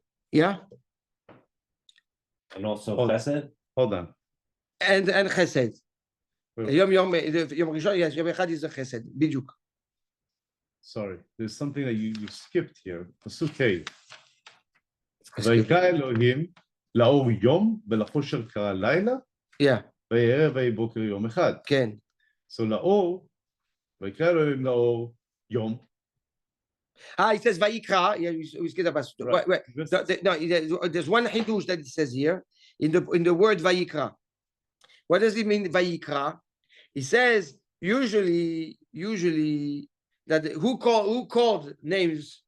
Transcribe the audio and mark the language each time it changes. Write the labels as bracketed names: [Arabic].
[English] Yeah? And also Hold- Chesed. Hold on. And Chesed. Well- Yom Rishon, yes, Yom Echad is the Chesed. Biduk. Sorry, there's something that you skipped here. Pasuk Hey. [Hebrew] ויקרא אלוהים לאור יום ולחושך קרא לילה [English] Yeah, [Hebrew] ויהי ערב ויהי בוקר יום אחד. כן. So לאור, ויקרא אלוהים לאור יום. [English] He says Vayikra. Yeah, we skip that passage. Right. Wait. There's one Hidush that it says here in the word Vayikra. What does it mean Vayikra? He says usually that who called names?